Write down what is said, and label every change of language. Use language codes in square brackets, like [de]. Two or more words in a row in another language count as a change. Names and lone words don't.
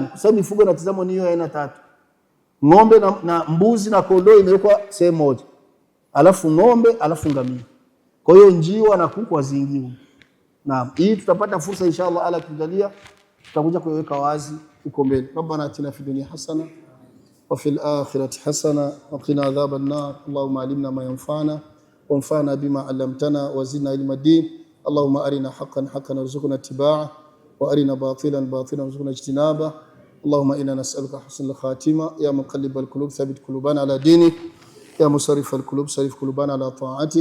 [sw] Kwa sababu mifugo inatazamwa ni hiyo aina tatu. Ng'ombe na mbuzi na kondoo imewekwa sehemu moja. Alafu ng'ombe, alafu ngamia. Kwa hiyo njiwa na kuku haziingii. Naam, hii tutapata fursa inshallah ala kujalia tutakuja kuweka wazi huko mbele. [ar] ربنا آتنا في الدنيا حسنة وفي الآخرة حسنة وقنا عذاب النار. اللهم علمنا ما ينفعنا وانفعنا بما علمتنا وزدنا علما دين. اللهم أرنا حقا حقا وارزقنا اتباعه وأرنا باطلا باطلا وارزقنا اجتنابه. اللهم إنا نسألك حسن الخاتمة يا مقلب القلوب ثبت قلوبنا على دينك يا مصرف القلوب صرف قلوبنا على طاعتك.